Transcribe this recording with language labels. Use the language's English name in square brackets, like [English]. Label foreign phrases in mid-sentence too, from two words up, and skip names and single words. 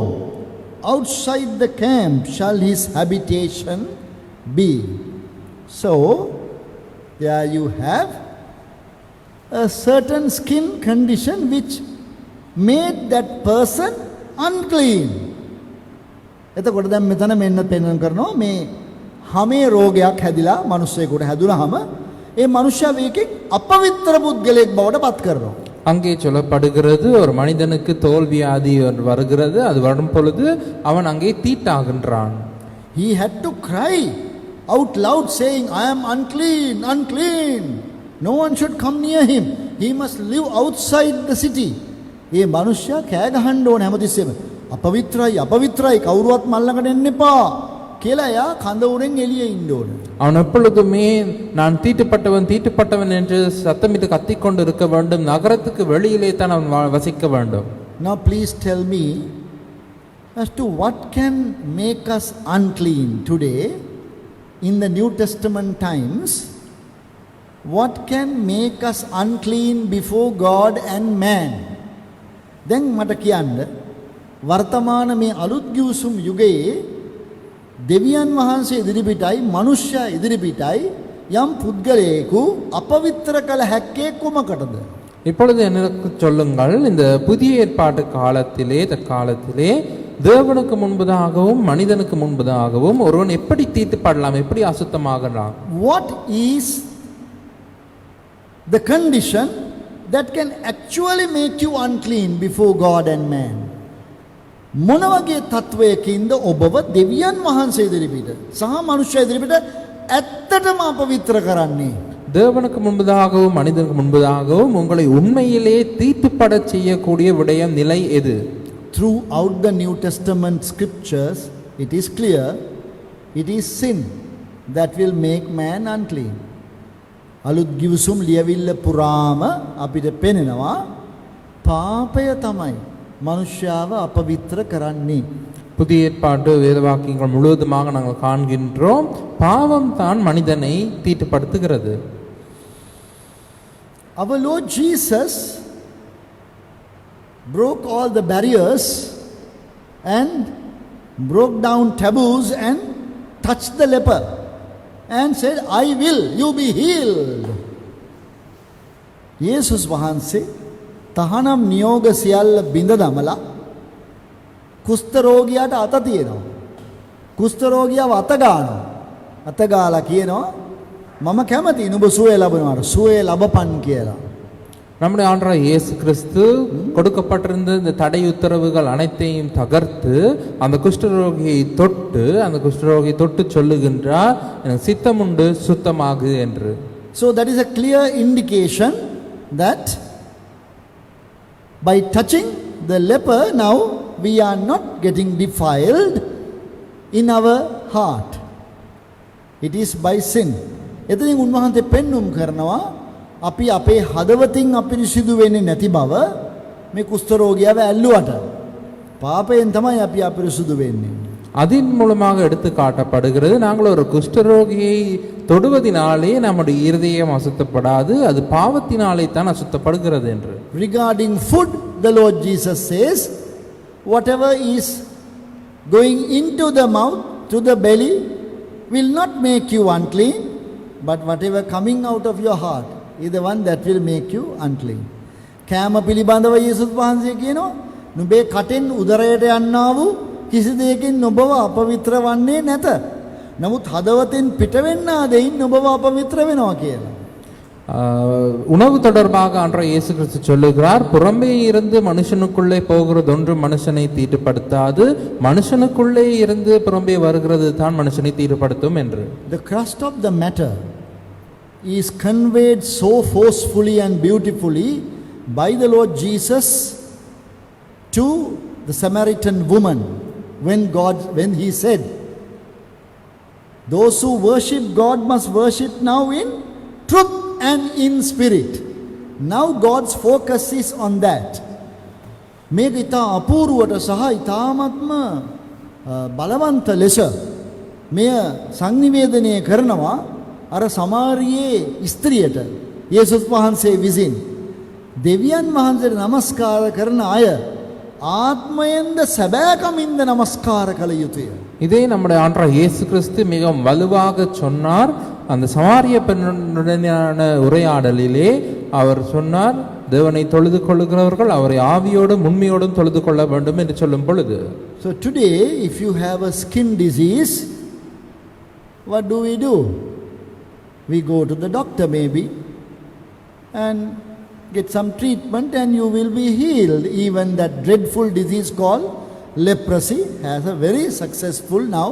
[English] Outside the camp shall his habitation be. So, there you have a certain skin condition which made that person unclean. [Sinhala] එතකොට දැන් මෙතන මෙන්න පෙන්වන්න කරනවා මේ හැමේ රෝගයක් හැදිලා මිනිස්සෙකුට හැදුනහම ඒ මනුෂ්‍යයා මේකෙන් අපවිත්‍ර පුද්ගලයෙක් බවට පත් කරනවා. [Tamil] அங்கே சொல்லப்படுகிறது ஒரு மனிதனுக்கு தோல் வியாதி வருகிறது. அது வரும் பொழுது அவன் அங்கே தீட்டாகின்றான். [English] He had to cry out loud saying, I am unclean, unclean. No one should come near him. He must live outside the city. [Sinhala] ඒ මනුෂ්‍යයා කෑ ගහන්න ඕනේ හැමතිස්සෙම. අපවිත්‍රයි අපවිත්‍රයි කවුරුවත් මල්ලකට එන්න එපා කියලා එයා කඳ උරෙන් එළියේ ඉන්න ඕනේ. [Tamil] அவன் எப்பொழுதுமே நான் தீட்டுப்பட்டவன் தீட்டுப்பட்டவன் என்று சத்தமிட்டு கத்திக்கொண்டு இருக்க வேண்டும். நகரத்துக்கு வெளியிலே தான் அவன் வசிக்க வேண்டும். [English] Now please tell me as to what can make us unclean today in the New Testament times. What can make us unclean before God and man? [Sinhala] දැන් මට කියන්න වර්තමාන මේ අලුත් ගිවිසුම් යුගයේ දෙවියන් වහන්සේ ඉදිරිපිටයි මනුෂ්‍ය ඉදිරිපිටයි යම් පුද්ගලයෙකු අපවිත්‍ර කළ හැක්කේ කුමකටද? [Tamil] இப்பொழுது எனக்கு சொல்லுங்கள், இந்த புதிய ஏற்பாட்டு காலத்திலே தற்காலத்திலே தேவனுக்கு முன்பதாகவும் மனிதனுக்கு முன்பதாகவும் ஒருவன் எப்படி தீட்டுப்படலாம், எப்படி அசுத்தமாகலாம்? [English] What is the condition that can actually make you unclean before God and man? [Sinhala] මොන වගේ තත්වයකින්ද ඔබව දෙවියන් වහන්සේ ඉදිරිපිට සහ මනුෂ්‍ය ඉදිරිපිට ඇත්තටම අපවිත්‍ර කරන්නේ? [Tamil] தேவனுக்கு முன்பதாகவும் மனிதனுக்கு முன்பதாகவும் உங்களை உண்மையிலே தீட்டுப்பட செய்யக்கூடிய விடயம் நிலை எது? [English] Throughout the New Testament scriptures it is clear it is sin that will make man unclean. [Sinhala] අලුත් ගිවිසුම් ලියවිල්ල පුරාම අපිට පෙනෙනවා පාපය තමයි மனுஷாவை අපවිත්‍ර කරන්නේ. [Tamil] புதிய ஏற்பாட்டு வேத வாக்கியங்கள் முழுவதுமாக நாங்கள் காண்கின்றோம் பாவம் தான் மனிதனை தீட்டுப்படுத்துகிறது. [English] Our Lord Jesus broke all the barriers and broke down taboos and touched the leper and said, I will, you be healed. [Sinhala] යේසුස් වහන්සේ තහනම් නියෝග සියල්ල බිඳ දමලා කුෂ්ඨ රෝගියාට අත තියෙනවා. කුෂ්ඨ රෝගියාව අත ගන්නවා. අත ගාලා කියනවා මම කැමතියි නුඹ සුවය ලබනවාට සුවය ලබපන් කියලා. [Tamil] நம்முடைய ஆண்டவர் இயேசு கிறிஸ்து கொடுக்கப்பட்டிருந்த இந்த தடை உத்தரவுகள் அனைத்தையும் தகர்த்து அந்த குஷ்டரோகியை தொட்டு சொல்லுகின்றார், எனக்கு சித்தம் உண்டு சுத்தமாகு என்று. [English] So that is a clear indication that by touching the leper now we are not getting defiled, in our heart. It is by sin. [Sinhala] එතනින් උන්වහන්සේ පෙන්눔 කරනවා අපි අපේ හදවතින් අපිරිසිදු වෙන්නේ නැති බව මේ කුෂ්ඨ රෝගියාව ඇල්ලුවට. පාපයෙන් තමයි අපි අපිරිසිදු වෙන්නේ. [Tamil] அதன் மூலமாக எடுத்து காட்டப்படுகிறது நாங்கள் ஒரு குஷ்டரோகியை தொடுவதினாலே நம்முடைய இருதயம் அசுத்தப்படாது அது பாவத்தினாலே தான் அசுத்தப்படுகிறது என்று. [English] Regarding food, the Lord Jesus says, whatever is going into the mouth, to the belly, will not make you unclean, but whatever coming out of your heart is the one that will make you unclean. [Sinhala] කෑම පිළිබඳව යේසුස් වහන්සේ කියනවා නුඹේ කටෙන් උදරයට යන්නා වූ කිසි දෙයකින් ඔබව අපවිත්‍ර වන්නේ නැත. නමුත් හදවතෙන් පිටවෙන්නා දෙයින් ඔබව අපවිත්‍ර වෙනවා කියලා. [Tamil] உணவு தொடர்பாக அன்றைய இயேசு கிறிஸ்து சொல்லுகிறார் புறம்பே இருந்து மனுஷனுக்குள்ளே போகிறது ஒன்று மனுஷனை தீட்டுப்படுத்தாது மனுஷனுக்குள்ளே இருந்து புறம்பே வருகிறது தான் மனுஷனை தீட்டுப்படுத்தும் என்று. [English] The crust of the matter is conveyed so forcefully and beautifully by the Lord Jesus to the Samaritan woman when he said, those who worship God must worship now in truth and in spirit. Now God's focus is on that. [Sinhala] මේක ඉතා අපූර්වට සහ ඉතාමත්ම බලවන්ත ලෙස මෙය සංනිවේදනය කරනවා අර සමාරියේ ස්ත්‍රියට යේසුස් වහන්සේ විසින් දෙවියන් වහන්සේට නමස්කාර කරන අය ආත්මයෙන්ද සැබෑකමින්ද නමස්කාර කළ යුතුය. [Tamil] இதே நம்முடைய ஆண்டவர் இயேசு கிறிஸ்து மிகவும் வலுவாக சொன்னார். அந்த சமாரிய பெண்ணுடனான உரையாடலிலே அவர் சொன்னார் தேவனை தொழுது கொள்ளுகிறவர்கள் அவரை ஆவியோடும் உண்மையோடும் தொழுது கொள்ள வேண்டும் என்று சொல்லும் பொழுது. [English] So today if you have a skin disease, what do? We go to the doctor maybe and get some treatment and you will be healed. Even that dreadful disease called leprosy has a very successful now.